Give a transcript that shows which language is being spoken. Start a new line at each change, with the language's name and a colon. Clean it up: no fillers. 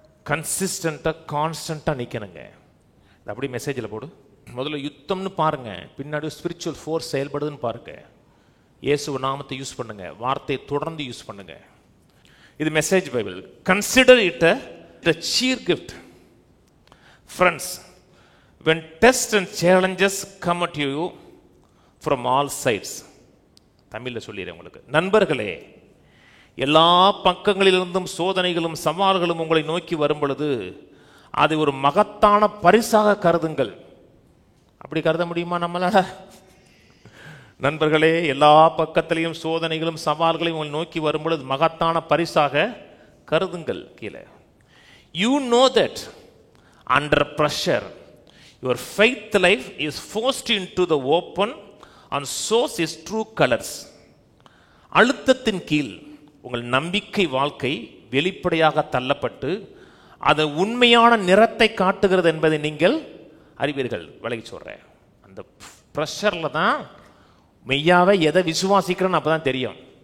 Tamil: கன்சிஸ்டண்ட்டாக கான்ஸ்டண்ட்டாக நிற்கணுங்க. இது அப்படி மெசேஜில் போடு. முதல்ல யுத்தம்னு பாருங்க, பின்னாடி ஸ்பிரிச்சுவல் ஃபோர்ஸ் செயல்படுதுன்னு பாருங்க. இயேசு நாமத்தை யூஸ் பண்ணுங்க, வார்த்தையை தொடர்ந்து யூஸ் பண்ணுங்க. இது message Bible.
English: Consider it a cheer gift. Friends, when tests and challenges come at you from all sides.
Tamil: தமிழில் சொல்லிடுறேன் உங்களுக்கு. நண்பர்களே, எல்லா பக்கங்களிலிருந்தும் சோதனைகளும் சவால்களும் உங்களை நோக்கி வரும் பொழுது அதை ஒரு மகத்தான பரிசாக கருதுங்கள். அப்படி கருத முடியுமா நம்மளால? நண்பர்களே, எல்லா பக்கத்திலையும் சோதனைகளும் சவால்களையும் உங்களை நோக்கி வரும் பொழுது மகத்தான பரிசாக கருதுங்கள்.
English: கீழே, you know that under pressure your faith life is forced into the open and shows its true colors.
Tamil: அழுத்தத்தின் கீழ் உங்கள் நம்பிக்கை வாழ்க்கை வெளிப்படையாக தள்ளப்பட்டு அது உண்மையான நிறத்தை காட்டுகிறது என்பதை நீங்கள் அறிவீர்கள். விலகி சொல்றேன், அந்த ப்ரெஷரில் தான் மெய்யாவே எதை விசுவாசிக்கிறோன்னு அப்போ தான் தெரியும்.